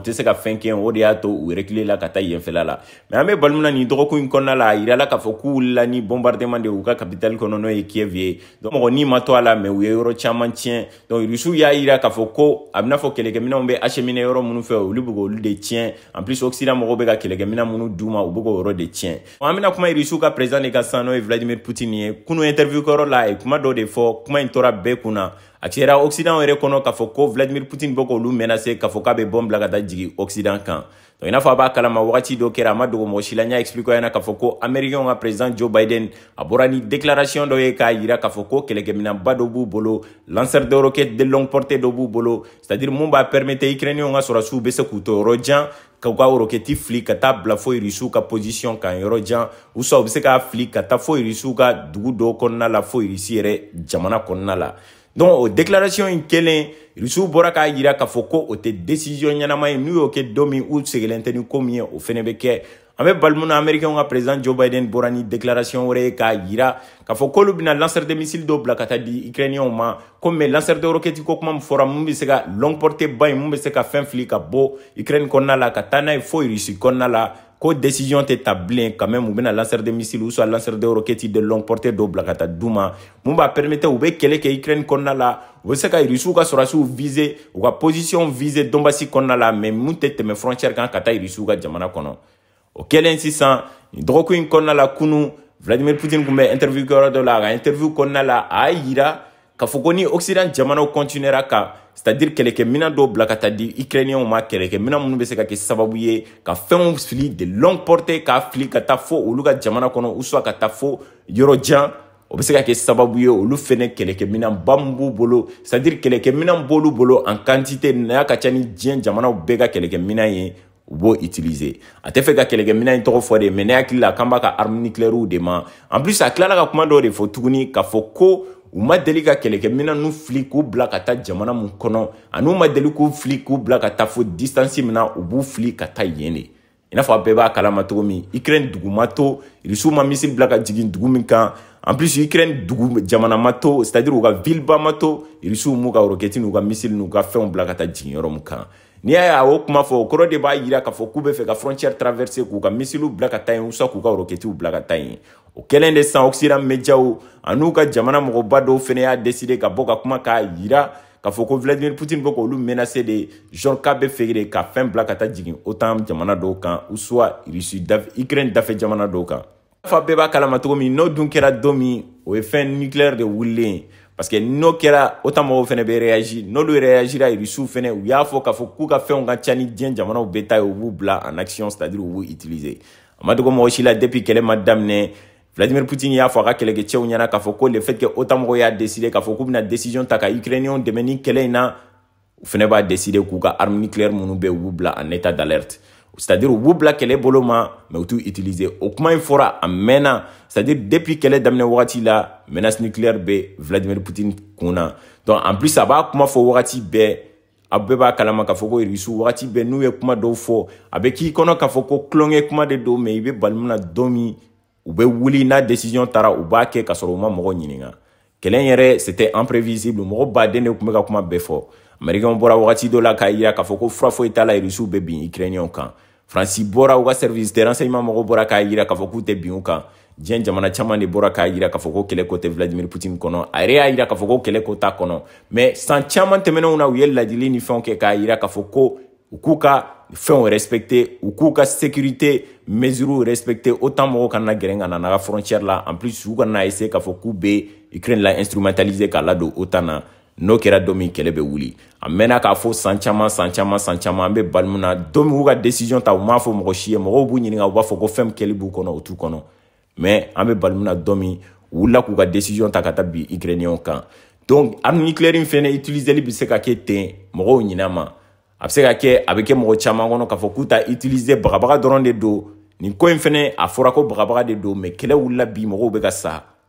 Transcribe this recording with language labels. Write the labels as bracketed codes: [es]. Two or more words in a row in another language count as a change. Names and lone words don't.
[bm] tɛ se ka fɛn kɛ o de y'a to u reculer la ka taa yenfɛla la mais an bɛ bali mun na nin dɔgɔkun in kɔnɔna la a yirala k'a fɔ k'u wulila ni bombardement de u ka capitale kɔnɔ n'o ye Kiev ye donc mɔgɔ ni ma to a la mais u ye yɔrɔ caman tiɲɛ donc irisiw y'a yira k'a fɔ ko a bɛna fɔ kɛlɛkɛminɛnw bɛ acheminer yɔrɔ minnu fɛ olu bɛ k'olu de tiɲɛ [fr] en plus [bm] Occident mɔgɔw bɛ ka kɛlɛkɛminɛn minnu d'u ma u bɛ k'o yɔrɔ de tiɲɛ an bɛna kuma irisiw ka président de kan sisan n'o ye Vladimir Poutine ye kunu interview kɛyɔrɔ la a ye kuma dɔ de fɔ kuma in tora bɛɛ kunna a cɛra Occident yɛrɛ kɔnɔ k'a fɔ ko Vladimir Poutine bɛ k'olu menacer k'a fɔ k'a bɛ bombe bila ka taa jigin Occident kan donc i n'a fɔ a b'a kalama wagati dɔ kɛra a ma dogo mɔgɔ si la n y'a expliqué ɲɛna k'a fɔ ko américains ka président Joe Biden a bɔra ni déclaration dɔ ye k'a yira k'a fɔ ko kɛlɛkɛminɛnba dɔ b'u bolo [fr] lanceur de roquettes de longue portée [bm] dɔ b'u bolo [fr] c'est-à-dire [bm] mun b'a permettre Ukrainiens ka sɔrɔdasiw bɛ se k'u to yɔrɔ jan k'u ka roquette fili ka taa bila fo irisiw ka position kan yɔrɔ jan [fr] ou soit [bm] u bɛ se k'a fili ka taa fo irisiw ka dugu dɔw kɔnɔna la fo irisi yɛrɛ jamana kɔnɔna la donc o déclaration in kelen irisiw bɔra k'a yira k'a fɔ ko o tɛ décision ɲɛnama ye n'u y'o kɛ don min u seginnen tɛ ni ko min ye o fɛnɛ bɛ kɛ an bɛ bali mun na américains ka président Joe Biden bɔra ni déclaration wɛrɛ ye k'a yira k'a fɔ k'olu bɛna [fr] lanceur de missile [bm] dɔw bila ka taa di Ukrainiens ma ko [fr] mais lanceur de roquette [bm] ko kuma min fɔra mun bɛ se ka [fr] longue portée [bm] ba in mun bɛ se ka fɛn fili ka bɔ Ukraine kɔnɔna la ka taa n'a ye fo Russie kɔnɔna la ko décision tɛ ta bilen [fr] quand même [bm] u bɛna [fr] lanceur de missile ou soit lanceur de roquette de longue portée [bm] dɔw bila ka taa d'u ma mun b'a permettre u bɛ kɛlɛ kɛ Ukraine kɔnɔna la u bɛ se ka irisiw ka sɔrɔdasiw viser u ka position viser Donbassi kɔnɔna la mais mun tɛ tɛmɛ frontière kan ka taa irisiw ka jamana kɔnɔ o kɛlen sisan nin dɔgɔkun in kɔnɔna la kunu Vladimir Poutine tun bɛ interview kɛyɔrɔ dɔ la a ka interview kɔnɔna la a y'a yira k'a fɔ ko ni Occident jamanaw continuera ka [fr] c'est-à-dire [bm] kɛlɛkɛminɛn dɔw bila ka taa di Ukrainiens ma kɛlɛkɛminɛn minnu bɛ se ka kɛ sababu ye ka fɛnw fili [fr] de longue portée [bm] k'a fili ka taa fo olu ka jamana kɔnɔ [fr] ou soit [bm] ka taa fo yɔrɔ jan o bɛ se ka kɛ sababu ye olu fɛnɛ kɛlɛkɛminɛnba min b'u bolo [fr] c'est-à-dire [bm] kɛlɛkɛminɛn b'olu bolo [fr] en quantité [bm] n'a ka ca ni diɲɛ jamanaw bɛɛ ka kɛlɛkɛminɛn ye u b'o utiliser a tɛ fɛ ka kɛlɛkɛminɛn in tɔgɔ fɔ de mais ne hakili la k'an b'a ka [fr] arme nucléaire [bm] de ma [fr] en plus [bm] a tilala ka kuma dɔ de fɔ tuguni k'a fɔ ko u ma deli ka kɛlɛkɛminɛn n'u fili k'u bila ka taa jamana mun kɔnɔ ani u ma deli k'u fili k'u bila ka taa fo distance min na u b'u fili ka taa yen de i n'a fɔ a bɛɛ b'a kalama cogo min Ukraine dugu ma to irisiw ma missile bila ka jigin dugu min kan [fr] en plus [bm] Ukraine dugu jamana ma to [fr] c'est-à-dire [bm] u ka ville ba ma to irisiw m'u ka roquette n'u ka missile n'u ka fɛnw bila ka taa jigin yɔrɔ min kan Ni y'a o kuma fɔ o kɔrɔ de b'a yira k'a fɔ k'u bɛ fɛ ka [fr] frontière traverser [bm] k'u ka missile bila ka taa yen [fr] ou soit [bm] k'u ka roquettes bila ka taa yen. O kɛlen de san Occident médiaw an'u ka jamana mɔgɔba dɔw fɛnɛ y'a décider ka bɔ ka kuma k'a yira k'a fɔ ko Vladimir Poutine bɛ k'olu [fr] menacer de genre [bm] k'a bɛ fɛ de ka fɛn bila ka taa jigin OTAN jamana dɔw kan [fr] ou soit [bm] Russie Ukraine dafɛ jamana dɔw kan. Fa bɛɛ b'a kalama cogo min n'o dun kɛra don min o ye fɛn nucléaire de wulilen [fr] parce que [bm] n'o kɛra OTAN mɔgɔw fɛnɛ bɛ réagir n'olu réagira Russie fɛnɛ u y'a fɔ k'a fɔ k'u ka fɛnw ka ca ni diɲɛ jamanaw bɛɛ ta ye u b'u bila [fr] en action c'est-à-dire [bm] u b'u utiliser. A ma dogo mɔgɔ si la depuis kɛlɛ ma daminɛ Vladimir Poutine y'a fɔ a ka kɛlɛkɛcɛw ɲɛna k'a fɔ ko [fr] le fait que [bm] OTAN mɔgɔw y'a décider k'a fɔ k'u bɛna décision ta ka Ukrainiens dɛmɛ ni kɛlɛ in na u fɛnɛ b'a décider k'u ka [fr] arme nucléaire [bm] minnu bɛ u b'u bila [fr] en état d'alerte. C'est-à-dire [bm] u b'u bila kɛlɛ bolo ma mais u t'u utiliser. O kuma in fɔra a mɛnna [fr] c'est-à-dire depuis [bm] kɛlɛ daminɛ wagati la [fr] menace nucléaire [bm] bɛ Vladimir Poutine kun na. [fr] Donc en plus [bm] a b'a kuma fɔ wagati bɛɛ a bɛɛ b'a kalama k'a fɔ ko Russie wagati bɛɛ n'u ye kuma dɔw fɔ a bɛ k'i kɔnɔ k'a fɔ ko kulonkɛ kuma de don mais i bɛ bali mun na don min u bɛ wuli n'a décision taara u b'a kɛ k'a sɔrɔ u ma mɔgɔ ɲininka. Kɛlɛ yɛrɛ [fr] c'était imprévisible [bm] mɔgɔ baden de tun bɛ ka kuma bɛɛ fɔ. Américains bɔra wagati dɔ la k'a yira k'a fɔ ko fura foyi t'a la Russie bɛ bin Ukrainiens kan. France bɔra u ka [fr] service de renseignement [bm] mɔgɔw bɔra k'a yira k'a fɔ k'u tɛ bin u kan. Diɲɛ jamana caman de bɔra k'a yira k'a fɔ ko kɛlɛ ko tɛ Vladimir Poutine kɔnɔ. A yɛrɛ y'a yira k'a fɔ ko kɛlɛ ko t'a kɔnɔ. Mais san caman tɛmɛnenw na u ye ladili ni fɛnw kɛ k'a yira k'a fɔ ko u k'u ka fɛnw respecter u k'u ka [fr] sécurité mesures respecter [bm] OTAN mɔgɔw kana gɛrɛ ka na n'a ka frontière la [fr] en plus [bm] u kana essayer k'a fɔ k'u bɛ Ukraine la instrumentaliser k'a ladon OTAN na. N'o kɛra don min kɛlɛ bɛ wuli a mɛnna k'a fɔ san caman an bɛ bali mun na don min u ka décision ta u m'a fɔ mɔgɔ si ye mɔgɔw b'u ɲininka u b'a fɔ ko fɛn kɛli b'u kɔnɔ o t'u kɔnɔ mais an bɛ bali mun na don min u wulila k'u ka décision ta ka taa bin Ukrainiens kan [fr] donc arme nucléaire [bm] in fɛnɛ utiliseli bɛ se ka kɛ ten mɔgɔw ɲin'a ma a bɛ se ka kɛ a bɛ kɛ mɔgɔ caman kɔnɔ k'a fɔ k'u ta utiliser bagabaga dɔrɔn de don nin ko in fɛnɛ a fɔra ko bagabaga de don mais kɛlɛ wulila bi mɔgɔw bɛ ka sa